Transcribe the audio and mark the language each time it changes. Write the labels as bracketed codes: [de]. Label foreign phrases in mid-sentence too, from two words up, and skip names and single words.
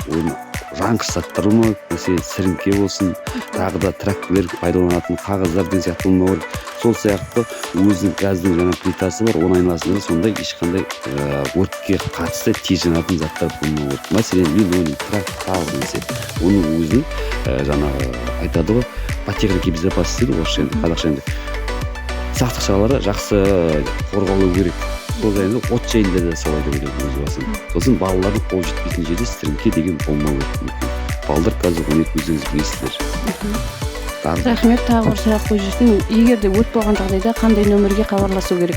[kk] Оны жанғыш заттар болмау керек, мәселен сіріңке болсын, тағы да трактор пайдаланатын қағаздар деген сияқты болмау керек. Сол сияқты өзінің газдың жаңа плитасы бар, оның айналасында сондай ешқандай өртке қатысты тез жанатын заттар болмау керек. Мәселен линолеум, трактор немесе оның өзінің жаңағы айтады ғой, [ru] по-технике безопасности [kk] дейді орысша енді, қазақша енді сақтық шаралары жақсы қорғалу керек. Сол жайында от жайында да солай деп ойлаймын өз басым. Сосын балалардың қол жетпейтін жерде сіріңке деген болмау керек. Балалар қазір оны өздеріңіз білесіздер. Рахмет, тағы бір сұрақ қойып жүрсем, егер де өрт болған жағдайда қандай нөмірге хабарласу керек?